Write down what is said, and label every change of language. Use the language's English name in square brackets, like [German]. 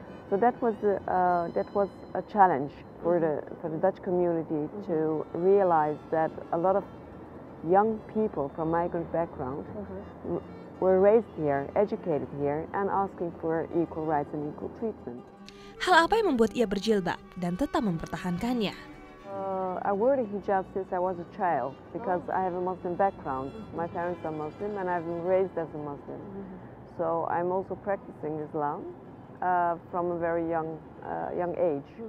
[English] So that was a challenge for the Dutch community to realize that a lot of young people from migrant background were raised here, educated here, and asking for equal rights and equal treatment. [Indonesian] Hal apa yang membuat ia berjilbab dan tetap mempertahankannya? [English] I wore the hijab since I was a child because I have a Muslim background. My parents are Muslim and I've been raised as a Muslim. So I'm also practicing Islam from a very young age.